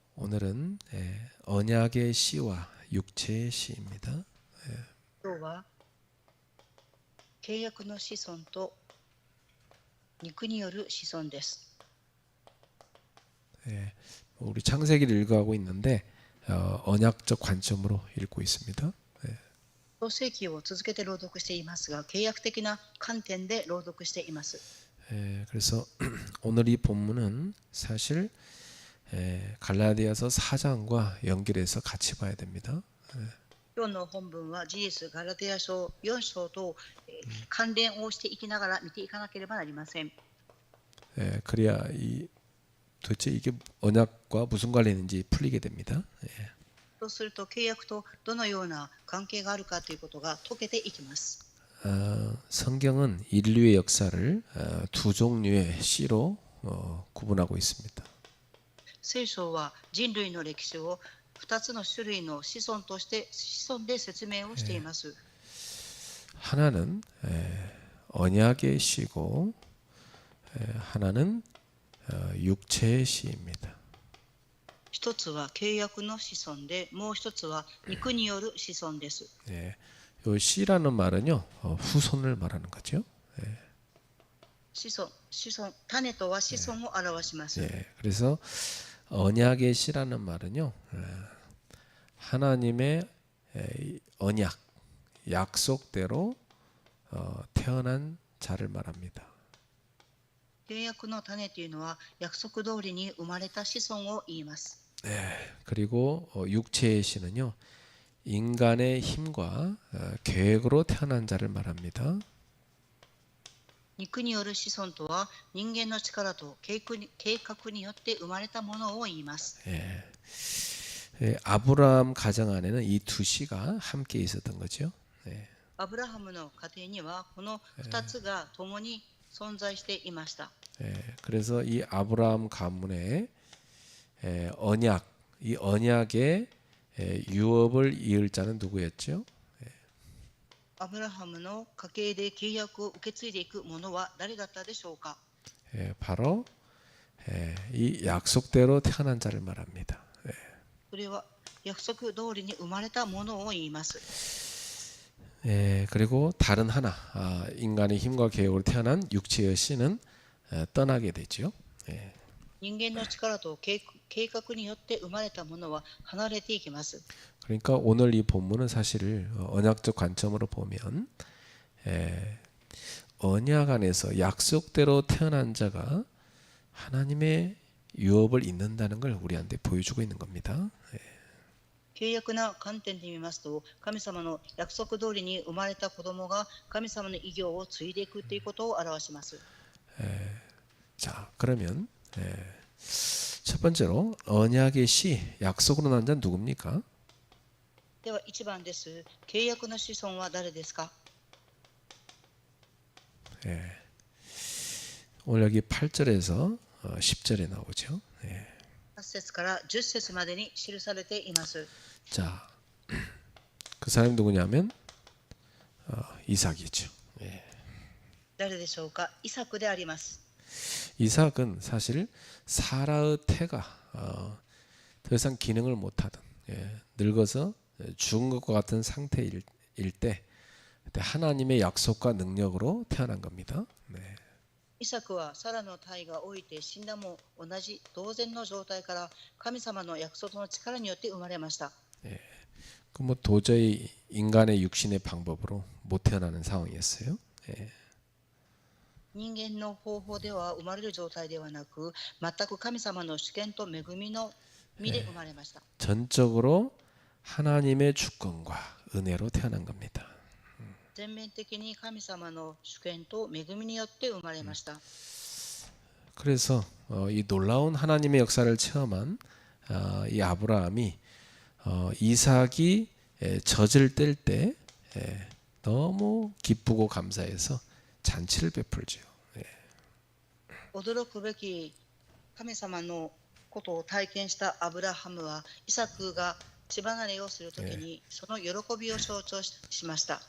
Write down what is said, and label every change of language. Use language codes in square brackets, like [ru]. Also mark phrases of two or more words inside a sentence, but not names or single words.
[ko] 오늘은 언약의 씨와 육체의 씨입니다. [ja] 今日は契約の子孫と肉による子孫です。 [ko] 우리 창세기를 읽어가고 있는데 언약적 관점으로 읽고 있습니다. [ja] 創世記を続けて朗読していますが、契約的な観点で朗読しています。 [ko] 그래서 오늘 이 본문은 사실 갈라디아서 4장과 연결해서 같이 봐야 됩니다. [ja] 今日の本文は事実ガラテヤ書4章と関連をしていきながら見ていかなければなりません。 [ko] 그래야 도대체 이게 언약과 무슨 관련인지 풀리게 됩니다. [ja] そうすると契約とどのような関係があるかということが解けていきます。 [ko] 성경은 인류의 역사를 두 종류의 씨로 구분하고 있습니다. [ja] 聖書は人類の歴史を2つの種類の子孫として子孫で説明をしています。 [ko] 하나는 언약의 씨고 하나는 육체의 씨입니다. [ja] 一つは契約の子孫で、もう一つは肉による子孫です。 [ko] 요 씨라는 말은요 후손을 말하는 거죠. [ja] 子孫、種とは子孫を表します。 [ko] 그래서 언약의 씨라는 말은요 하나님의 언약, 약속대로 태어난 자를 말합니다. [ja] 契約の種というのは約束通りに生まれた子孫を言います。 [ko] 그리고 육체의 씨는요 인간의 힘과 계획으로 태어난 자를 말합니다. [ja] 肉による子孫とは人間の力と計画によって生まれたものを言います。 [ko] 아브라함 가정 안에는 이 두 씨가 함께 있었던 거죠. [ja] アブラハムの家庭にはこの2つが共に存在していました。 [ko] 그래서 이 아브라함 가문의 언약, 이 언약의 유업을 이을 자는 누구였죠? [ja] アブラハムの家系で契約を受け継いでいくものは誰だったでしょうか。 [ko] 바로 이 약속대로 태어난 자를 말합니다. [ja] それは約束通りに生まれたものを言います。 [ko] 그리고 다른 하나 인간의 힘과 계획으로 태어난 육체의 씨는 떠나게 되죠. [ja] 人間の力と計画によって生まれたものは離れていきます。 [ko] 그러니까 오늘 이 본문은 사실 언약적 관점으로 보면 언약 안에서 약속대로 태어난 자가 하나님의 유업을 잇는다는 걸 우리한테 보여주고 있는 겁니다. [ja] 契約な観点で見ますと、神様の約束通りに生まれた子供が神様の偉業を継いでいくということを表します。 [ko] 자, 그러면 첫 번째로 언약의 씨, 약속으로 난 자는 누굽니까? [ja] では1番です。契約の子孫は誰ですか。 [ko] 오늘 여기 8절에서 10절에 나오죠. [ja] 8 節から10節までに記されています。 [ko] 자, 그 사람이 누구냐면 이삭이죠. [ja] 誰でしょうか。イサクであります。 [ko] 이삭은 사실 사라의 태가 더 이상 기능을 못하던 늙어서 죽은 것과 같은 상태일 때 그때 하나님의 약속과 능력으로 태어난 겁니다. [ja] イサクはサラの体が老いて死んだも同じ同然の状態から神様の約束の力によって生まれました。 [ko] 그 뭐 도저히 인간의 육신의 방법으로 못 태어나는 상황이었어요. [ja] 人間の方法では生まれる状態ではなく、全く神様の主権と恵みの身で生まれました。 [ko] 전적으로 하나님의 주권과 은혜로 태어난 겁니다. [ja] 全面的に神様の主権と恵みによって生まれました。 [ko] 그래서 이 놀라운 하나님의 역사를 체험한 이 아브라함이 이삭이 젖을 뗄 때 너무 기쁘고 감사해서 잔치를 베풀죠. [ja] 驚くべき神様のことを体験したアブラハムは、イサクが血離れをするときにその喜びを象徴しました。